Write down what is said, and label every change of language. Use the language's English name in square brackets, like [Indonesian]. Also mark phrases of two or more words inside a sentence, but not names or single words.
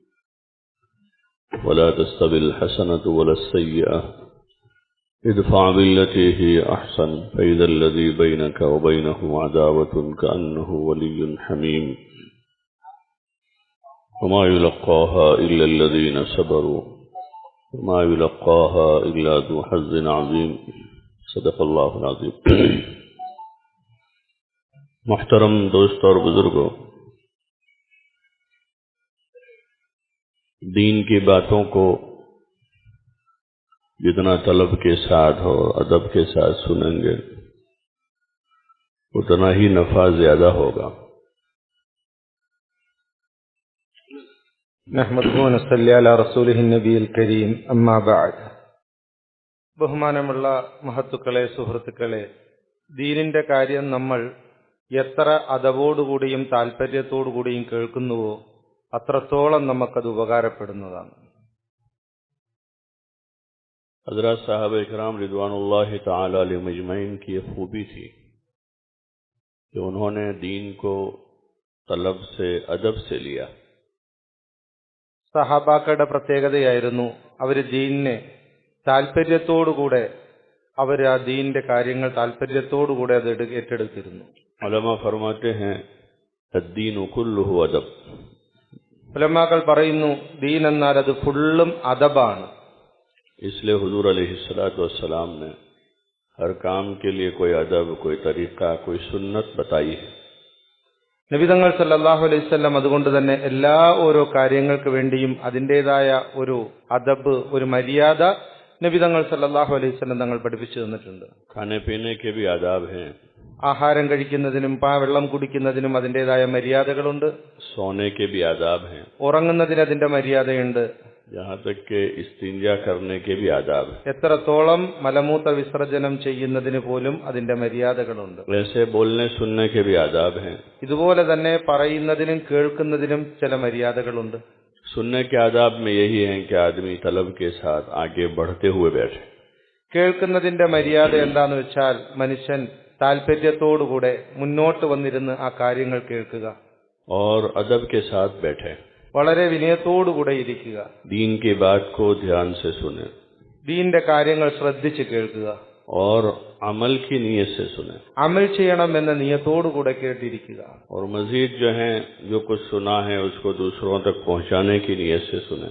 [Arabic] ولا تستوي الحسنة ولا السيئة ادفع بالتي هي أحسن فإذا الذي بينك وبينه عداوة كأنه ولي حميم وما يلقاها إلا الذين صبروا وما يلقاها إلا ذو حظ عظيم. صدق اللہ العظیم. [Urdu] محترم دوست اور بزرگوں، دین کی باتوں کو جتنا طلب کے ساتھ اور ادب کے ساتھ سنیں گے اتنا ہی نفع زیادہ ہوگا. [Arabic] نحمده ونصلي على رسوله النبي الكريم أما بعد. [Malayalam] ബഹുമാനമുള്ള മഹത്തുക്കളെ, സുഹൃത്തുക്കളെ, ദീനിന്റെ കാര്യം നമ്മൾ എത്ര അദബോടുകൂടിയും താല്പര്യത്തോടുകൂടിയും കേൾക്കുന്നുവോ അത്രത്തോളം നമുക്കത് ഉപകാരപ്പെടുന്നതാണ്. [Urdu] حضرات صاحب اکرام [Arabic] رضوان اللہ تعالی علیہم اجمعین [Urdu] کی یہ خوبی تھی کہ انہوں نے دین کو طلب سے، ادب سے لیا. [Malayalam] സഹാബാക്കളുടെ പ്രത്യേകതയായിരുന്നു അവർ ദീനിനെ താല്പര്യത്തോടുകൂടെ, അവർ ആ ദീനിന്റെ കാര്യങ്ങൾ താല്പര്യത്തോടുകൂടെ അത് ഏറ്റെടുത്തിരുന്നു. [Urdu] علما فرماتے ہیں [Arabic] الدين كله ادب. [Malayalam] ഉലമാക്കൾ പറയുന്നു ദീൻ എന്നാൽ അത് ഫുള്ളും അദബാണ്. [Urdu] اس لیے حضور علیہ الصلوۃ والسلام نے ہر کام کے لیے کوئی ادب، کوئی طریقہ، کوئی سنت بتائی ہے. [Malayalam] നബി തങ്ങൾ [Arabic] صلى الله عليه وسلم [Malayalam] അതുകൊണ്ട് തന്നെ എല്ലാ ഓരോ കാര്യങ്ങൾക്ക് വേണ്ടിയും അതിൻ്റെതായ ഒരു അദബ്, ഒരു മര്യാദ നബി തങ്ങൾ [Arabic] صلى الله عليه وسلم [Malayalam] തങ്ങൾ പഠിപ്പിച്ചു തന്നിട്ടുണ്ട്. [Urdu] کھانے پینے کے بھی آداب ہیں. [Malayalam] ആഹാരം കഴിക്കുന്നതിനും വെള്ളം കുടിക്കുന്നതിനും അതിൻ്റെതായ മര്യാദകളുണ്ട്. [Urdu] سونے کے بھی آداب ہیں. [Malayalam] ഉറങ്ങുന്നതിന് അതിന്റെ മര്യാദയുണ്ട്. [Urdu] یہاں تک کہ استنجا کرنے کے بھی آداب ہیں. [Malayalam] എത്രത്തോളം മലമൂത്ര വിസർജനം ചെയ്യുന്നതിന് പോലും അതിന്റെ മര്യാദകളുണ്ട്. [Urdu] ویسے بولنے سننے کے بھی آداب ہیں. [Malayalam] ഇതുപോലെ തന്നെ പറയുന്നതിനും കേൾക്കുന്നതിനും ചില മര്യാദകളുണ്ട്. [Urdu] سننے کے آداب میں یہی ہیں کہ آدمی طلب کے ساتھ آگے بڑھتے ہوئے بیٹھے. [Malayalam] കേൾക്കുന്നതിന്റെ മര്യാദ എന്താന്ന് വെച്ചാൽ മനുഷ്യൻ താല്പര്യത്തോടുകൂടെ മുന്നോട്ട് വന്നിരുന്ന് ആ കാര്യങ്ങൾ കേൾക്കുക. [Urdu] اور ادب کے ساتھ بیٹھے. [Malayalam] വളരെ വിനയത്തോടുകൂടെ ഇരിക്കുക. [Urdu] دین کی بات کو دھیان سے سنیں. [Malayalam] ദീന്റെ കാര്യങ്ങൾ ശ്രദ്ധിച്ച് കേൾക്കുക. [Urdu] اور عمل کی نیت سے سنیں. [Malayalam] അമൽ ചെയ്യണം എന്ന നിയത്തോടുകൂടെ കേട്ടിരിക്കുക. [Urdu] اور مزید جو ہیں جو کچھ سنا ہے اس کو دوسروں تک پہنچانے کی نیت سے سنیں.